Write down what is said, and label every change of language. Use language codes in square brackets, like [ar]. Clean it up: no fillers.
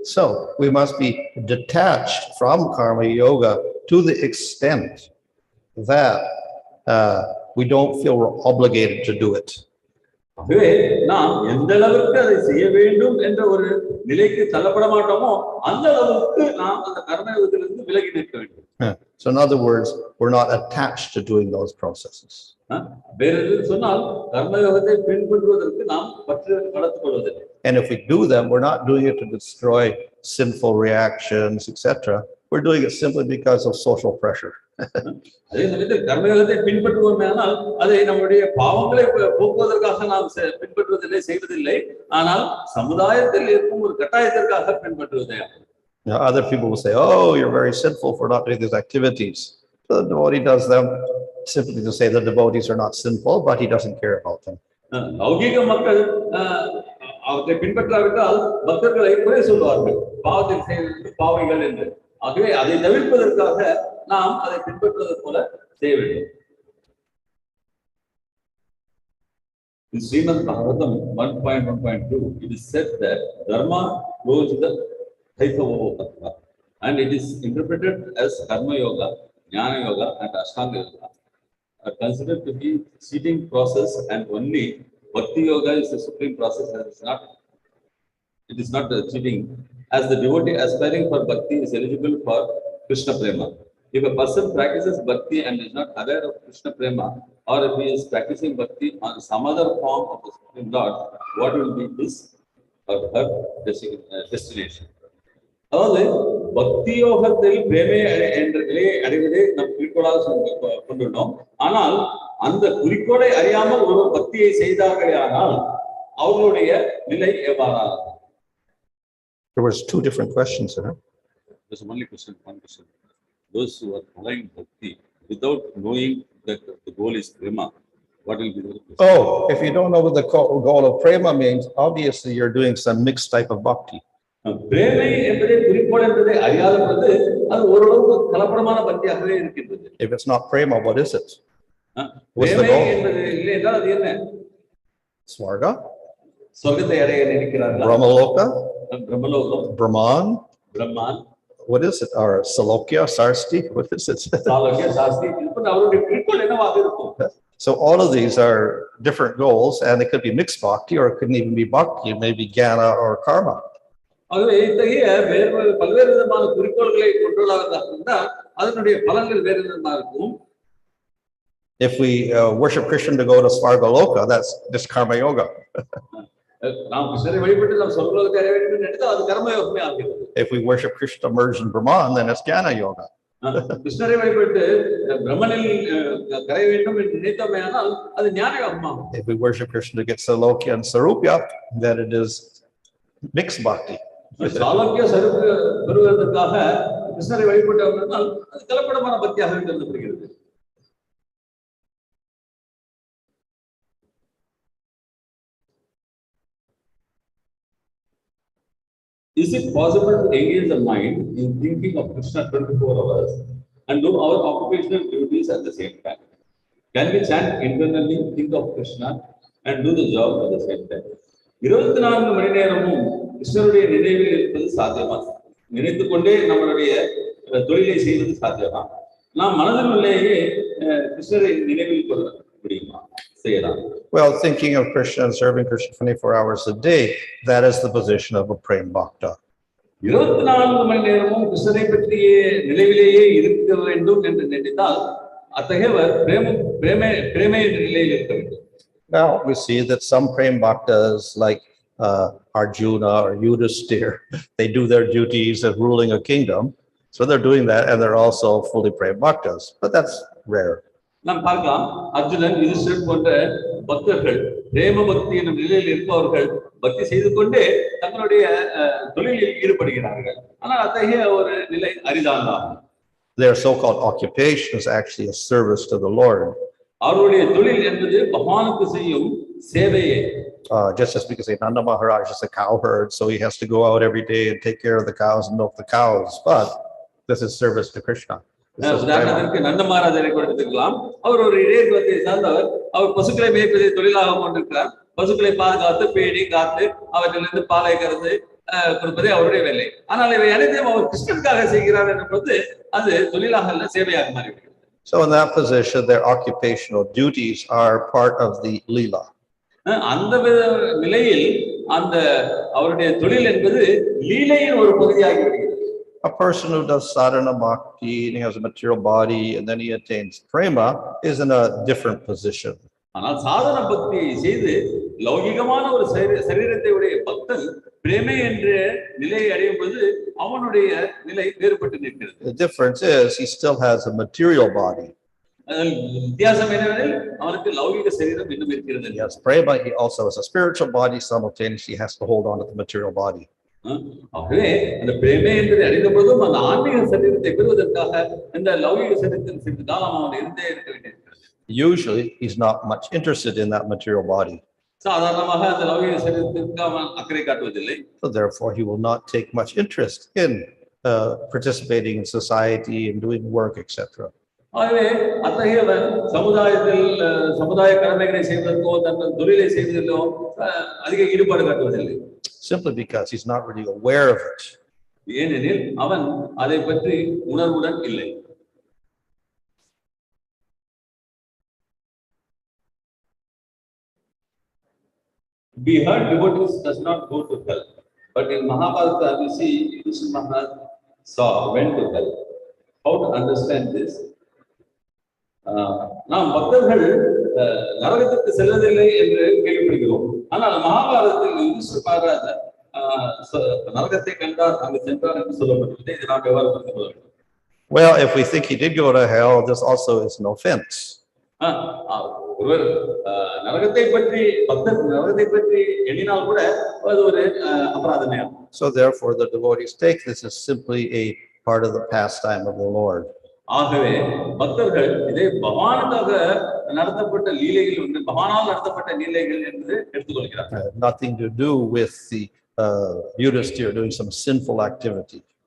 [en] So we must be detached from karma yoga to the extent that we don't feel we're obligated to do it. [ta] ஆகவே நாம் எந்த அளவுக்கு அதை செய்ய வேண்டும் என்ற ஒரு நிலைக்கு தள்ளப்பட மாட்டோமோ அந்த அளவுக்கு நாம் அந்த கர்மயோகத்திலிருந்து விலகி நிற்க வேண்டும். [en] So in other words, we're not attached to doing those processes. [ta] வேற எதுவும் சொன்னால் கர்மயோகத்தை பின்பற்றுவதற்கு நாம் பற்று வளர்த்துக் கொள்வதில்லை. [en] And if we do them, we're not doing it to destroy sinful reactions, etc. We're doing it simply because of social pressure. [ta] அதே சமயத்தில் கர்மயோகத்தை பின்பற்றுவோமேனால் அதை நம்முடைய பாவங்களை போக்குவதற்காக நாம் பின்பற்றுவதில்லை, செய்வதில்லை. ஆனால் சமுதாயத்தில் இருக்கும் ஒரு கட்டாயத்திற்காக பின்பற்றுவதே. [en] Other people will say, "Oh, you're very sinful for not doing these activities." So the devotee does them simply to say the devotees are not sinful, but he doesn't care about them. [ta] லௌகிக மக்கள் அவற்றை பின்பற்றாவிட்டால் பக்தர்களை குறை சொல்வார்கள், பாவத்தில் செய்வது பாவிகள் என்று. ஆகவே அதை தவிர்ப்பதற்காக நாம் அதை பின்பற்றுவது போல செய்ய வேண்டும். [en] In Srimad Bhagavatam 1.1.2, it is said that dharma flows the tattva, and it is interpreted as karma yoga, jnana yoga, and ashtanga yoga are considered to be cheating process, and only bhakti yoga is the supreme process, and it is not cheating, as the devotee aspiring for bhakti is eligible for Krishna prema. If a person practices bhakti and is not aware of Krishna prema, or if he is practicing bhakti on some other form of the Supreme Lord, what will be his or her destination? [ta] அதாவது பக்தி யோகத்தில் பிரேமை என்ற நிலையை அடைவதை நம் குறிக்கோளாக கொண்டுள்ளோம். ஆனால் அந்த குறிக்கோளை அறியாமல் ஒரு பக்தியை செய்தார்களே ஆனால் அவர்களுடைய நிலை எவ்வாறாகும்? [en] There was two different questions in it. There's only question, one question. Those who are following bhakti without knowing that the goal is prema, what will be the question? Oh, if you don't know what the goal of prema means, obviously you're doing some mixed type of bhakti. [ta] பிரேமை என்பதை குறிக்கோள் என்பதை அறியாத பொழுது அது ஓரளவுக்கு கலப்படமான பக்தியாகவே இருக்கின்றது. [en] If it's not prema, what is it? What's the [ta] பிரேமை [en] goal? [ta] என்பது இல்லை என்றால் அது என்ன? [en] Swarga? [ta] சொர்க்கத்தை அடைய நினைக்கிறார்கள். [en] Brahmaloka? [ta] பிரம்மலோகம், [en] Brahman? [ta] பிரம்மான், [en] What is it? Or Salokya, Sarsti? What is it? [ta] சாலோக்கிய, சாஸ்தி, இது அவருடைய குறிக்கோள் என்னவாக இருக்கும்? [en] So all of these are different goals, and it could be mixed bhakti, or it couldn't even be bhakti. It may be jnana or karma. [ta] ஆகவே இத்தகைய பல்வேறு விதமான குறிக்கோள்களை கொண்டுள்ளதாக இருந்தால் அதனுடைய பலன்கள் வேறு விதமாக இருக்கும். [en] If we worship Krishna to go to Svargaloka, that's just karma yoga. [ta] நாம் கிருஷ்ணரை வழிபட்டு நாம் சொர்க்கலோகத்தை அடைய வேண்டும் என்று நினைத்தால் அது கர்மயோகமே ஆகிறது. [en] If we worship Krishna merged in Brahman, then it's jnana yoga. [ta] கிருஷ்ணரை வழிபட்டு பிரம்மனில் கரைய வேண்டும் என்று நினைத்தோமே ஆனால் அது ஞான யோகமாகும். [en] If we worship Krishna to get Salokya and Sarupya, then it is mixed bhakti. [ta] சாலோக்கிய சருப்பு பெறுவதற்காக கிருஷ்ணரை வழிபட்டோம் என்றால் அது கலப்படமான பக்தியாக கருதப்படுகிறது. [en] Is it possible to engage the mind in thinking of Krishna 24 hours and do our occupational duties at the same time? Can we chant internally, think of Krishna and do the job at the same time? [ta] 24 மணி நேரமும் கிருஷ்ணருடைய நினைவில் இருப்பது சாத்தியமா? நினைத்துக் கொண்டே நம்மளுடைய தொழிலை செய்வது சாத்தியமா? நாம் மனதில் உள்ளேயே கிருஷ்ணரை நினைவில் கொள்ள முடியுமா? செய்யலாம். [en] Well, thinking of Krishna and serving Krishna 24 hours a day, that is the position of a prem bhakta. [ta] 24 மணி நேரமும் கிருஷ்ணரை பற்றிய நினைவிலேயே இருக்க வேண்டும் என்று நினைத்தால் அத்தகையவர் பிரேமை என்ற நிலையில் இருக்க வேண்டும். [en] Now we see that some prem bhaktas like Arjuna or Yudhisthira, they do their duties of ruling a kingdom. So they're doing that, and they're also fully prem bhaktas, but that's rare. [ta] நாம் பார்க்கலாம் அர்ஜுனன் யுதிஷ்டிரன் போன்ற பக்தர்கள் பிரேம பக்தி என்னும் நிலையில் இருப்பவர்கள் பக்தி செய்து கொண்டே தங்களுடைய தொழிலில் ஈடுபடுகிறார்கள். ஆனால் அத்தகைய ஒரு நிலை அரிதானதான். [en] Their so-called occupation is actually a service to the Lord. [ta] அவருடைய தொழில் என்பது பகவானுக்கு செய்யும் சேவையே. [en] Just as because Nanda Maharaj is a cow herd, so he has to go out every day and take care of the cows and milk the cows. But this is service to Krishna. [ta] உதாரணத்திற்கு நந்த மகாராஜரை கொடுத்துக்கலாம். அவர் ஒரு இடையத்துவத்தை சார்ந்தவர். அவர் பசுக்களை மேய்ப்பதை தொழிலாக கொண்டிருக்கிறார். பசுக்களை பாதுகாத்து பேணி காத்து அவற்றிலிருந்து பாலை கறந்து கொடுப்பதே அவருடைய வேலை. ஆனால் இவை அனைத்தையும் அவர் கிருஷ்ணனுக்காக செய்கிறார் என்பது அது தொழிலாக அல்ல, சேவையாக மாறிவிடுகிறது. [en] So in that position, their occupational duties are part of the lila. [ta] அந்த நிலையில் அந்த அவருடைய தொழில் என்பது லீலையின் ஒரு பகுதியாகி விடுகிறது. [en] A person who does sadhana bhakti and he has a material body and then he attains prema is in a different position. [ta] ஆனால் சாதன பக்தியை செய்து லௌகிகமான ஒரு சரீரத்தை உடைய பக்தன் பிரேமை என்ற நிலையை அடையும் போது அவனுடைய நிலை வேறுபட்டு நிற்கிறது. [en] The difference is he still has a material body. [ta] வித்தியாசம் என்னவெனில் அவனுக்கு லௌகிக சரீரம் இன்னும் இருக்கிறது. [en] Yes, prema, he also has a spiritual body, simultaneously has to hold on to the material body. [ta] ஆகவே அந்த பிரேமை என்பதை அடைந்த போதும் அந்த ஆன்மீக சரீரத்தை பெறுவதற்காக இந்த லௌகிக சரீரத்தில் சிறிது காலம் அவன் இருந்தே இருக்க வேண்டியிருக்கிறது. [en] Usually he's not much interested in that material body. [ta] சாதாரணமாக அந்த லௌகிக சரீரத்திற்கு அவன் அக்கறை காட்டுவதில்லை. [en] So therefore he will not take much interest in participating in society and doing work, etc. [ta] ஆகவே அத்தகையவன் சமுதாயத்தில் சமுதாய கடமைகளை செய்வதற்கோ தங்கள் தொழிலை செய்வதிலோ அதிக ஈடுபாடு காட்டுவதில்லை. [en] Simply because he's not really aware of it. [ta] ஏனெனில் அவன் அதை பற்றி உணர்வுடன் இல்லை. [en] We heard devotees does not go to hell, but in Mahabharata we see Yudhishthira Maharaj went to hell. How to understand this? [ta] நாம் பக்தர்கள் நரகத்திற்கு செல்லவில்லை என்று கேள்விப்படுகிறோம். ஆனால் மகாபாரதத்தில் யுதிஷ்டிர மகாராஜா நரகத்தை கண்டார், அங்கு சென்றார் என்று சொல்லப்பட்டுள்ளது. இதை நாம் எவ்வாறு புரிந்து கொள்ள வேண்டும்? [en] Well, if we think he did go to hell, this also is an offense. [ta] ஒருவர் நரகத்தை பற்றி பக்தர் நரகத்தை பற்றி எண்ணினால் கூட அது ஒரு அபராதமே. [en] So therefore the devotees take this as simply a part of the pastime of the Lord. [ta] ஆகவே பக்தர்கள் இதை பகவானுக்காக நடத்தப்பட்ட லீலைகள் வந்து பகவானால் நடத்தப்பட்ட லீலைகள் என்று எடுத்துக்கொள்கிறார்கள். [en] Nothing to do with the Yudhishthira doing some sinful activity.